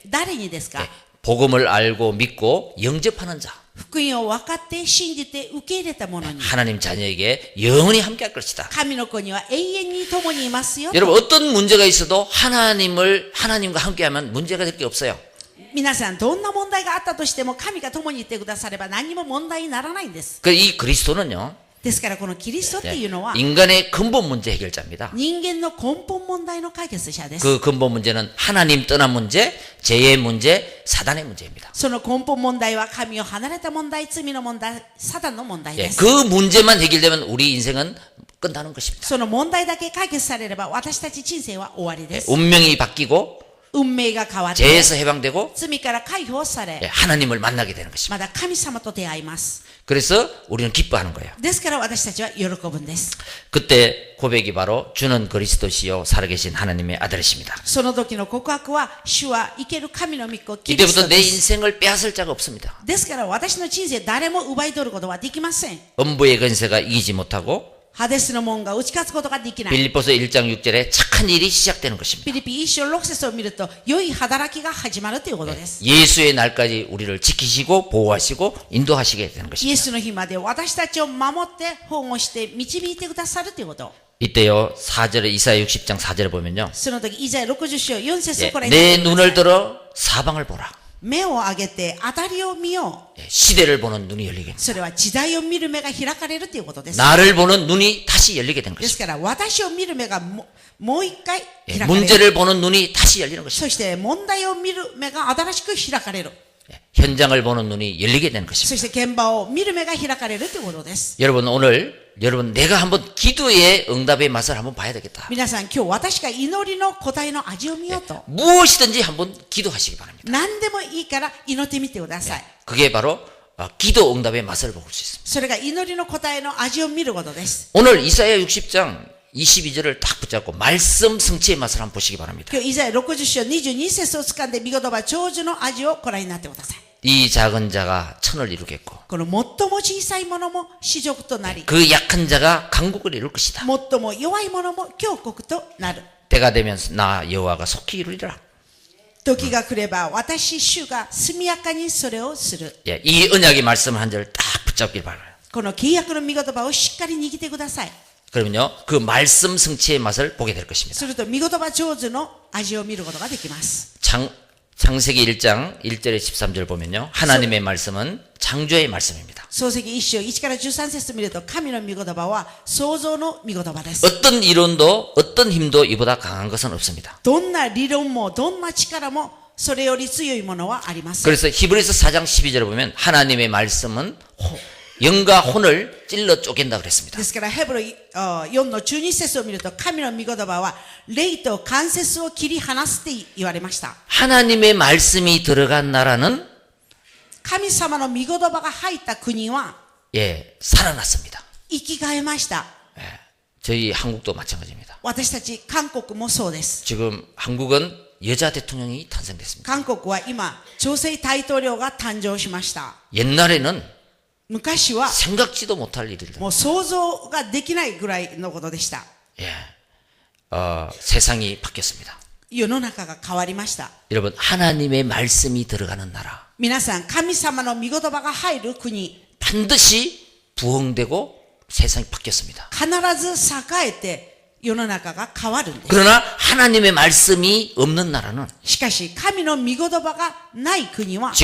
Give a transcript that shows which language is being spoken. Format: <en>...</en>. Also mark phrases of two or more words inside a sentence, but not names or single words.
<ja>誰にですか？</ja> <ko>복음을 알고 믿고 영접하는 자.</ko> <ja>福音を分かって信じて受け入れた者に。</ja> <ko>하나님 자녀에게 영원히 함께 할 것이다.</ko> <ja>神の子には永遠に共にいますよ。</ja> <ko>여러분 어떤 문제가 있어도 하나님과 함께하면 문제가 될 게 없어요.</ko> <ja>皆さんどんな問題があったとしても神が共にいてくだされば何も問題にならないんです。</ja> <ko>이 그리스도는요.</ko> <ja>ですからこのキリストっていうのは</ja> <ko>인간의 근본 문제 해결자입니다.</ko> <ja>人間の根本問題の解決者です。</ja> <ko>그 근본 문제는 하나님 떠난 문제, 죄의 문제, 사단의 문제입니다.</ko> <ja>その根本問題は神を離れた問題、罪の問題、サタンの問題です。</ja> <ko>그 문제만 해결되면 우리 인생은 끝나는 것입니다.</ko> <ja>その問題だけ解決されれば私たち人生は終わりです。</ja> <ko>운명이 바뀌고</ko> <ja>運命が変わって</ja> <ko>죄에서 해방되고</ko> <ja>罪から解放され</ja> <ko>하나님을 만나게 되는 것입니다.</ko> <ja>まだ神様と出会います。</ja> <ko>그래서 우리는 기뻐하는 거예요.</ko> <ja>ですから私たちは喜ぶんです。</ja> <ko>그때 고백이 바로 주는 그리스도시요 살아계신 하나님의 아들이십니다.</ko> <ja>その時の告白は主は生ける神の御子キリス</ja> <ko>이때부터</ko> <ja>ト</ja> <ko>내</ko> <ja>です。</ja> <ko>인생을 빼앗을 자가 없습니다.</ko> <ja>ですから私の人生誰も奪い取ることはできません。</ja> <ko>음부의 권세가 이기지 못하고</ko> <ja>ハデスの門が打ち勝つことができない。</ja> <ko>빌립보서 1장 6절에 착한 일이 시작되는</ko> <ja>フ</ja> <ko>것입니다.</ko> <ja>ィリピ1章6節を見ると良い働きが始まるということです。</ja> <ko>예수의 날까지 우리를 지키시고 보호하시고 인도하시게 되는</ko> <ja>イエ</ja> <ko>것입니다.</ko> <ja>スの日まで私たちを守って保護して導いてくださるということ。</ja> <ko>이때요 4절에 이사야 60장 4절에 보면요.</ko> <ja>その時イザヤ60章4節をこれ</ja> <ko>내 눈을 들어 사방을 보라.</ko> <ja>目を上げて当たりを見よう。</ja> <ko>시대를 보는 눈이 열리게</ko> <ja>それは時代を見る目が開かれるということです。</ja> <ko>나를 보는 눈이 다시 열리게 된</ko> <ja>で</ja> <ko>것입니다.</ko> <ja>すから私を見る目がもう一回開かれる。</ja> <ko>문제를 보는 눈이 다시 열리는 것입니다.</ko> <ja>そして問題を見る目が新しく開かれる。</ja> <ko>현장을 보는 눈이 열리게 되는</ko> <ja>そ</ja> <ko>것입니다.</ko> <ja>して現場を見る目が開かれるということです。</ja> <ko>여러분 내가 한번 기도의 응답의 맛을 한번 봐야 되겠다.</ko> <ja>皆さん、今日私が祈りの答えの味を見ようと。</ja> <ko>무엇이든지 한번 기도하시기 바랍니다.</ko> <ja>何でもいいから祈ってみてください。</ja> <ko>그게 바로 기도 응답의 맛을 볼 수 있습니다.</ko> <ja>それが祈りの答えの味を見ることです。</ja> <ko>오늘 이사야 60장 22절을 딱 붙잡고 말씀 성취의 맛을 한번 보시기 바랍니다.</ko> <ja>今日、イザヤ60章22節を掴んで、御言葉長寿の味をご覧になってください。</ja> <ko>이 작은 자가 천을 이루겠고</ko> <ja>この最も小さいものも至極となり、</ja> <ko>그 약한 자가 강국을 이룰 것이다.</ko> <ja>最も弱いものも強国となる。</ja> <ko>때가 되면 나 여호와가 속히 이루리라.</ko> <ja>時が来れば、私主が速やかにそれをする。</ja> <ko>예, 이 언약의 말씀 한 절을 딱 붙잡길 바라요.</ko> <ja>この契約の御言葉をしっかり握ってください。</ja> <ko>그러면요 그 말씀 성취의 맛을 보게 될 것입니다.</ko> <ja>すると、御言葉長寿の味を見ることができます。</ja> <ko>창세기 1장 1절에 13절 보면요 하나님의 말씀은 창조의 말씀입니다.</ko> <ja>創世記1章1から13節を見ると、神の御言葉は創造の御言葉です。</ja> <ko>어떤 이론도 어떤 힘도 이보다 강한 것은 없습니다.</ko> <ja>どんな理論もどんな力もそれより強いものはありません。</ja> <ko>그래서 히브리서 4장 12절을 보면 하나님의 말씀은 영과 혼을 찔러 쪼갠다 그랬습니다.</ko> <ja>ですから、ヘブル4の12節を見ると、神の御言葉は霊と関節を切り離すって言われました。</ja> <ko>하나님의 말씀이 들어간 나라는</ko> <ja>神様の御言葉が入った国は</ja> <ko>살아났습니다.</ko> <ja>生き返ました。</ja> <ko>저희 한국도 마찬가지입니다.</ko> <ja>私たち韓国もそうです。</ja> <ko>지금 한국은 여자 대통령이 탄생됐습니다.</ko> <ja>韓国は今、女性大統領が誕生しました。</ja> <ko>옛날에는</ko> <ja>昔は</ja> <ko>생각지도 못할 일입니다.</ko> <ja>もう想像ができないぐらいのことでした。</ja> <ko>세상이 바뀌었습니다.</ko> <ja>世の中が変わりました。</ja> <ko>여러분 하나님의 말씀이 들어가는 나라</ko> <ja>皆さん、神様の御言葉が入る国、</ja> <ko>반드시 부흥되고 세상이 바뀌었습니다.</ko> <ja>必ず栄えて世の中が変わるんです。</ja> <ko>그러나 하나님의 말씀이 없는 나라는</ko> <ja>しかし、神の御言葉がない国は</ja>